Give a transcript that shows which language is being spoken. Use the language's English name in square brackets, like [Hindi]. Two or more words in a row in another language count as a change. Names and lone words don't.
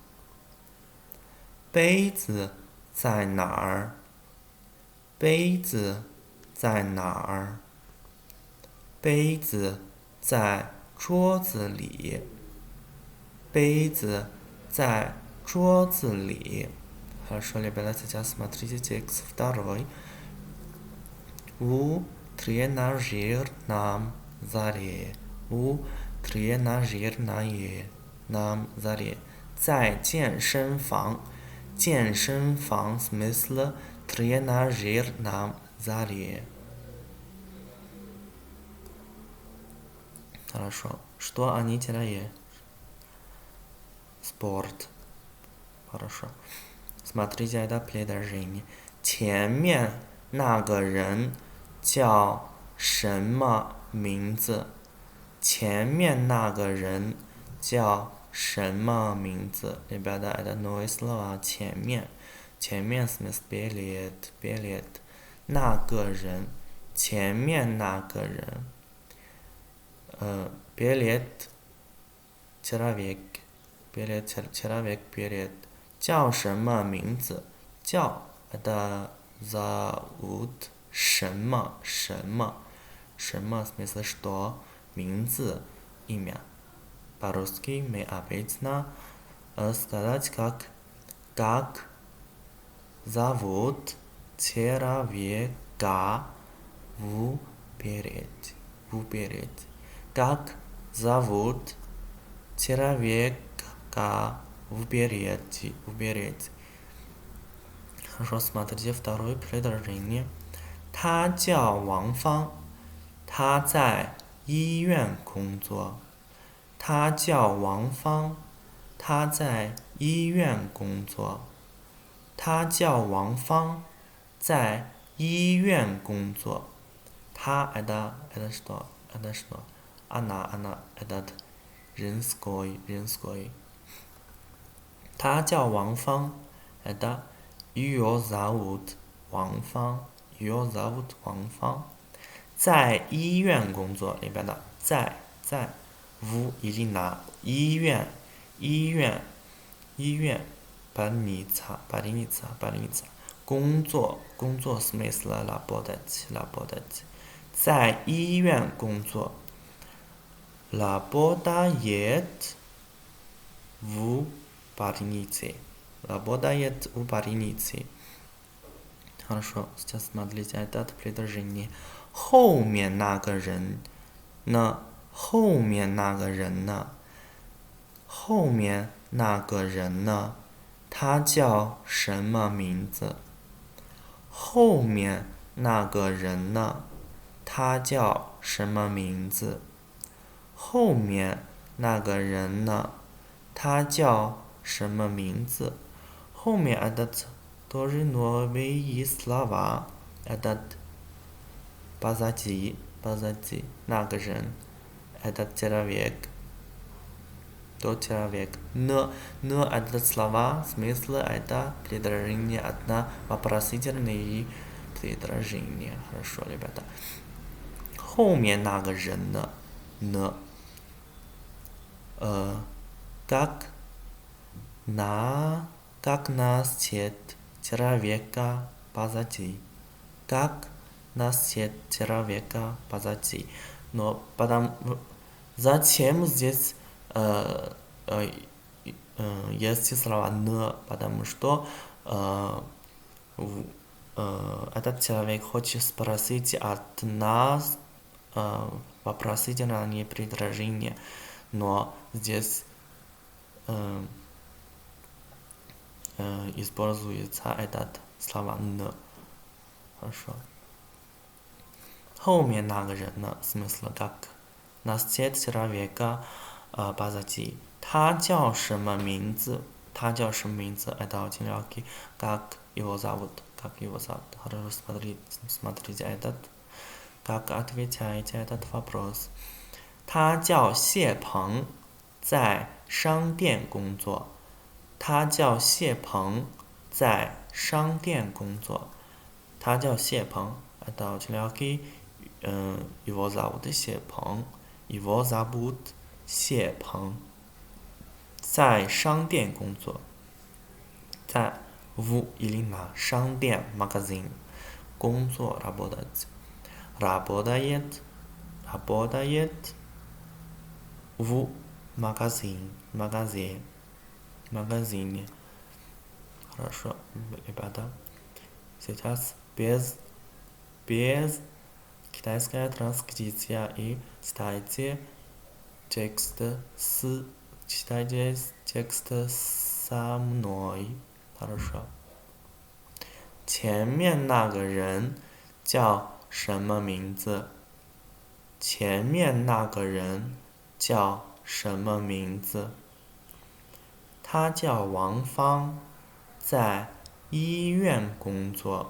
[Chinese] 杯子在哪儿？杯子在哪儿？杯子在桌子里。杯子在桌子里。 [Russian] Хорошо, ребята, сейчас смотрите текст второй. У тренажерном зале. У тренажерном зале. [Chinese] 在健身房。健身房 [Russian] смысл тренажерном зале. Хорошо. Что они делают? Спорт. Хорошо. Смотрите это предложение. [Chinese] 前面那个人叫什么名字？前面那个人叫什么名字 ？ [Russian] Ребята, это новые слова. 前面 смысл перед. [Chinese] 那个人，前面那个人。 [Russian] перед человек. перед. [Chinese] 叫什么名字？ [Russian] 叫 это зовут [Chinese] 什么什么 [Russian] смысл что 名字 имя. По-русски мы обычно сказать как зовут человека выберите. Как зовут человека выберите. Хорошо, смотрите второе предложение. [Chinese] 他叫王芳，他在医院工作。他叫王芳，他在医院工作。他叫王芳，在医院工作。 [Russian] 他 это что? Это что? Она этот женской. [Chinese] 他叫王芳 [Russian] это ее зовут 王芳。ее зовут 王芳。 [Chinese] 在医院工作 ребята, 在 [Russian] в или на [Chinese] 医院 [Russian] больница 工作 смысл работать [Chinese] 在医院工作 [Russian] работает в больнице Хорошо, сейчас смотрите это предложение. [Chinese] 后面那个人呢？后面那个人呢？后面那个人呢？他叫什么名字？后面那个人呢？他叫什么名字？后面那个人呢？他叫什么名字？后面 [Russian] этот тоже новые слова. Этот позади [Chinese] 那个人 [Russian] этот человек Тот человек. Но это слова, смысл это предложение одна, вопросительные предложения. Хорошо, ребята. [Chinese] 后面那个人呢 [Russian] как насчет человека позади? Как насчет человека позади? Но зачем здесь есть слова «но», потому что этот человек хочет спросить от нас вопросительное предложение, но здесь используется этот слова «но». Хорошо. [Chinese] 后面那个人呢 [Russian] смысл как насчет человека позади. [Chinese] 他叫什么名字？他叫什么名字？ [Russian] это очень легкий. Как его зовут? Как его зовут? Хорошо, смотрите этот. Как отвечаете этот вопрос? [Chinese] 他叫谢鹏，在商店工作。他叫谢鹏，在商店工作。他叫谢鹏 [Russian] это очень легкий. Его зовут 谢鹏。Его зовут 谢鹏。 [Chinese] 在商店工作。 [Russian] 在 в или на 商店 магазин 工作 работать работает в магазине хорошо ребята сейчас без китайская транскрипция и читайте текст со мной хорошо [Chinese] 前面那个人叫什么名字？前面那个人叫什么名字？他叫王芳，在医院工作。